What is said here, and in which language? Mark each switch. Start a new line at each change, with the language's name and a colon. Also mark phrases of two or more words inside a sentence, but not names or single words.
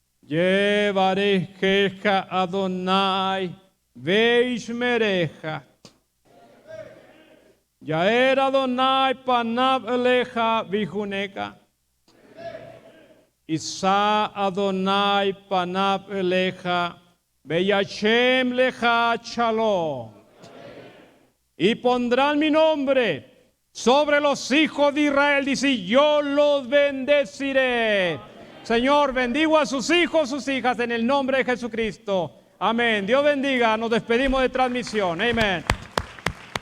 Hebrew: יברכך אדוני וישמרך. יאר אדוני פניו אליך ויחנך. ישא אדוני פניו אליך וישם לך שלום.
Spanish: Y pondrán mi nombre sobre los hijos de Israel, dice, yo los bendeciré. Señor, bendigo a sus hijos, sus hijas, en el nombre de Jesucristo. Amén. Dios bendiga. Nos despedimos de transmisión.